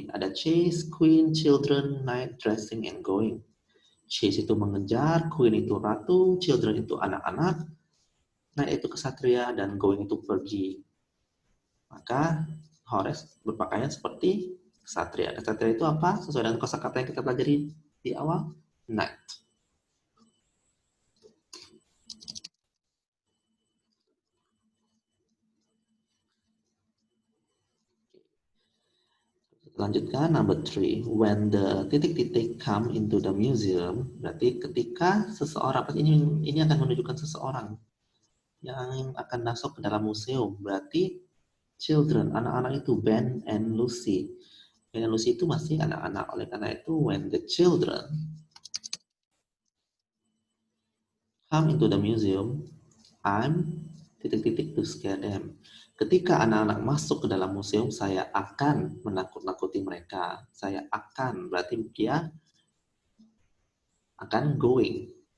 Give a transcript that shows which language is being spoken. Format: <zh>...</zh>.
<id>Ada chase, queen, children, knight, dressing, and going. Chase itu mengejar, queen itu ratu, children itu anak-anak, Knight itu kesatria dan going itu pergi. Maka Horace berpakaian seperti kesatria. Kesatria itu apa? Sesuai dengan kosakata yang kita pelajari di awal, knight. Lanjutkan number 3.</id> <en>When the titik-titik come into the museum,</en> <id>berarti ketika seseorang, ini akan menunjukkan seseorang yang akan masuk ke dalam museum. Berarti children, anak-anak itu Ben and Lucy. Ben and Lucy itu masih anak-anak. Oleh karena itu,</id> <en>when the children come into the museum, I'm titik-titik to scare them.</en> <id>Ketika anak-anak masuk ke dalam museum, saya akan menakut-nakuti mereka. Saya akan, berarti dia akan going.</id>